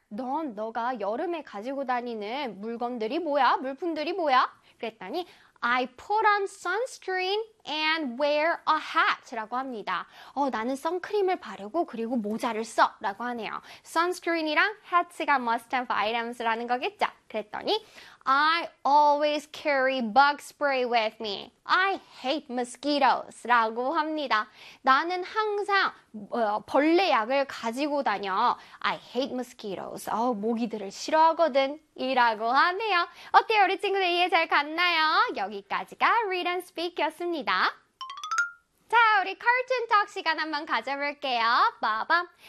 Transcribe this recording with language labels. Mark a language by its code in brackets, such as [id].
[ko] 너가 여름에 가지고 다니는 물건들이 뭐야? 물품들이 뭐야? 그랬더니 [en] I put on sunscreen and wear a hat [ko] 라고 합니다. 나는 선크림을 바르고 그리고 모자를 써라고 하네요. Sunscreen이랑 hat가 must have items라는 거겠죠? 그랬더니 [en] I always carry bug spray with me. I hate mosquitoes라고 합니다. [ko] 나는 항상 벌레 약을 가지고 다녀. [en] I hate mosquitoes. [ko] 모기들을 싫어하거든. 이라고 하네요. 어때요? 우리 친구들 이해 잘 갔나요? 여기까지가 read and speak였습니다. 자, 우리 cartoon talk 시간 한번 가져볼게요. 봐봐.